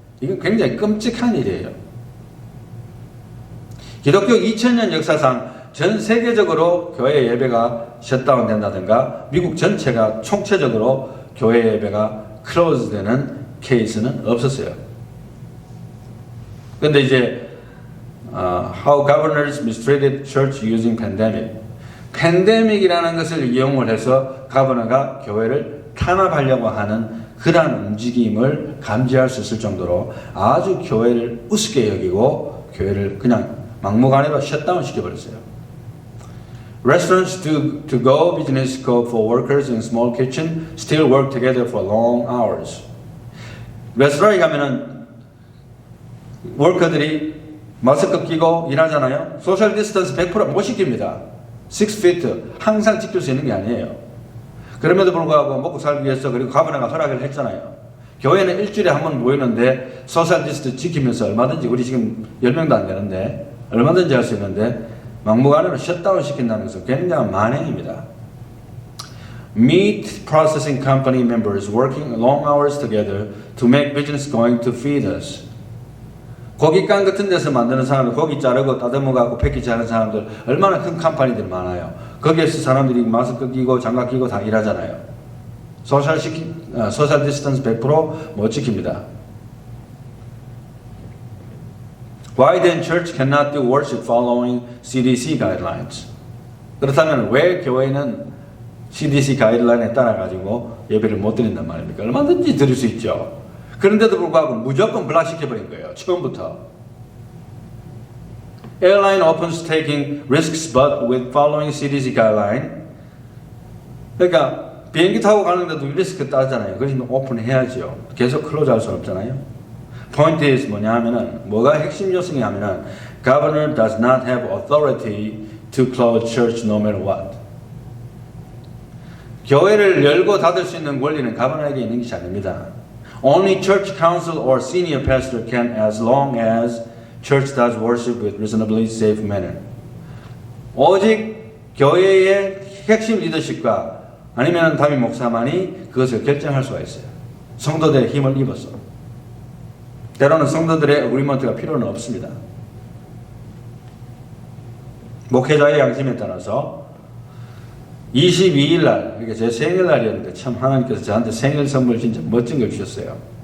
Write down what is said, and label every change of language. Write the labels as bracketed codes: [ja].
[ko] 이건 굉장히 끔찍한 일이에요. 기독교 2000년 역사상 전 세계적으로 교회 예배가 셧다운 된다든가 미국 전체가 총체적으로 교회 예배가 클로즈 되는 케이스는 없었어요. 근데 이제 [en] how governors mistreated church using pandemic. [ko] 팬데믹이라는 것을 이용을 해서 가버너가 교회를 탄압하려고 하는 그러한 움직임을 감지할 수 있을 정도로 아주 교회를 우습게 여기고 교회를 그냥 막무가내로 셧다운 시켜버렸어요. [en] Restaurants to go business scope for workers in small kitchen still work together for long hours. [ko] 레스토랑에 가면은 워커들이 마스크 끼고 일하잖아요. 소셜 디스턴스 100%못 지킵니다. 6feet 항상 지킬 수 있는 게 아니에요. 그럼에도 불구하고 먹고 살기 위해서 그리고 가버너가 허락을 했잖아요. 교회는 일주일에 한 번 모이는데 소셜 디스턴스 지키면서 얼마든지 우리 지금 10명도 안 되는데 얼마든지 할 수 있는데 막무가내로 셧다운 시킨다는 것은 굉장한 만행입니다. [en] Meat processing company members working long hours together to make business going to feed us. [ko] 고깃간 같은 데서 만드는 사람들, 고기 자르고 따듬어갖고 패키지하는 사람들 얼마나 큰 컴퍼니들 많아요. 거기에서 사람들이 마스크 끼고 장갑 끼고 다 일하잖아요. 소셜 디스턴스 100%못 지킵니다. [en] Why then church cannot do worship following CDC guidelines? [ko] 그렇다면 왜 교회는 CDC 가이드라인에 따라가지고 예배를 못 드린단 말입니까? 얼마든지 드릴 수 있죠. 그런데도 불구하고 무조건 블락시켜버린 거예요. 처음부터. [en] Airline opens taking risks but with following CDC guideline. [ko] 그러니까 비행기 타고 가는데도 리스크 따잖아요. 그래서 오픈해야죠. 계속 클로즈 할 수는 없잖아요. [en] Point is [ko] 뭐냐 하면은 뭐가 핵심 요소냐 하면은 [en] Governor does not have authority to close church no matter what. [ko] 교회를 열고 닫을 수 있는 권리는 가버너에게 있는 것이 아닙니다. [en] Only church council or senior pastor can as long as church does worship with reasonably safe manner. [ko] 오직 교회의 핵심 리더십과 아니면 담임 목사만이 그것을 결정할 수가 있어요. 성도들의 힘을 입어서. 때로는 성도들의 어그리먼트가 필요는 없습니다. 목회자의 양심에 따라서 22일 날, 그러니까 제 생일날이었는데 참 하나님께서 저한테 생일 선물 진짜 멋진 걸 주셨어요.